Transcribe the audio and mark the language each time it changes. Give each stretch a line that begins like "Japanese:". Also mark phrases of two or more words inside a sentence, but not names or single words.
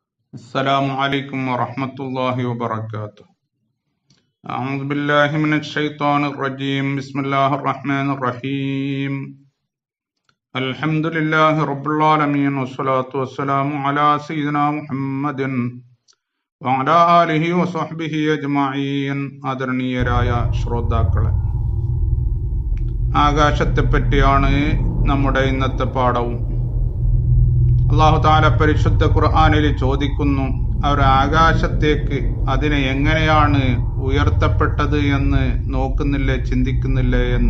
Arabic: السلام عليكم ورحمة الله وبركاته. أعوذ بالله من الشيطان الرجيم. بسم الله الرحمن الرحيم. الحمد لله رب العالمين والصلاة والسلام على سيدنا محمد وعلى آله وصحبه أجمعين.
Malayalam: ആദരണീയരായ ശ്രോതാക്കളെ, ആകാശത്തെപ്പറ്റിയാണ് നമ്മുടെ ഇന്നത്തെ പാഠവും. അല്ലാഹു തആല പരിശുദ്ധ ഖുർആനിൽ ചോദിക്കുന്നു, അവർ ആകാശത്തേക്ക് അതിനെ എങ്ങനെയാണ് ഉയർത്തപ്പെട്ടത് എന്ന് നോക്കുന്നില്ലേ, ചിന്തിക്കുന്നില്ലേ എന്ന്.